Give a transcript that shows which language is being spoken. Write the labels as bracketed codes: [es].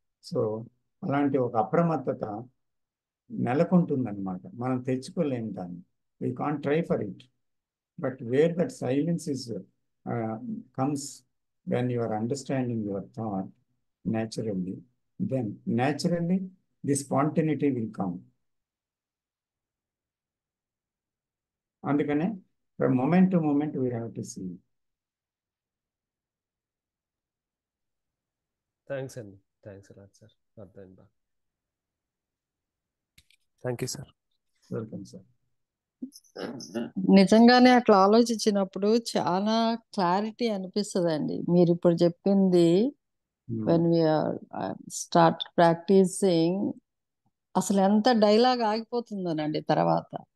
[te] So అలాంటి ఒక అప్రమత్తత నెలకొంటుందన్నమాట. మనం తెచ్చుకోలేము దాన్ని, [en] We can't try for it. But where that silence is comes when you are understanding your thought naturally, then naturally the spontaneity will come. అందుకనే from moment to moment we have to see. [te] Thanks అండి, thanks a lot sir, అర్థమైంది బాగా. [en] Thank you sir. Welcome sir. [te] నిజంగానే అట్లా ఆలోచించినప్పుడు చాలా clarity అనిపిస్తుందండి. మీరు ఇప్పుడు చెప్పింది [en] when we are start practising, [te] అసలు ఎంత డైలాగ్ ఆగిపోతుందోనండి తర్వాత.